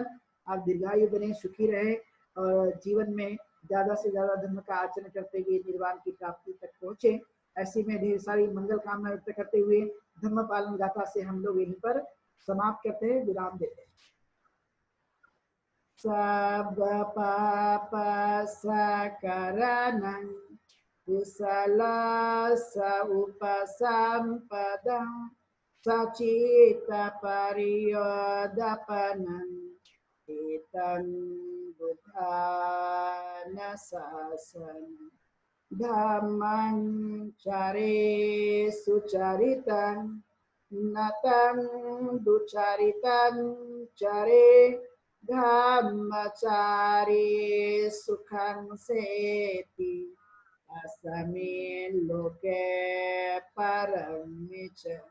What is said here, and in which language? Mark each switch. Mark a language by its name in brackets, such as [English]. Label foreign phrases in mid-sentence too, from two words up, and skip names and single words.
[Hindi] आप दीर्घायु बने, सुखी रहे और जीवन में ज्यादा से ज्यादा धर्म का आचरण करते हुए निर्वाण की प्राप्ति तक पहुंचे। ऐसी में ढेर सारी मंगल कामना व्यक्त करते हुए धर्म पालन गाथा से हम लोग यहीं पर समाप्त करते हैं, विराम देते हैं। [Pali] सब पाप सकरणं कुशल उपसंपदं सचित परियोदपनं एतं बुद्धान शासनं धम्मं चरे सुचरितं नतं दुचरितं चरे धम्मचारी सुखं सेति अस्मिन् लोके परमिच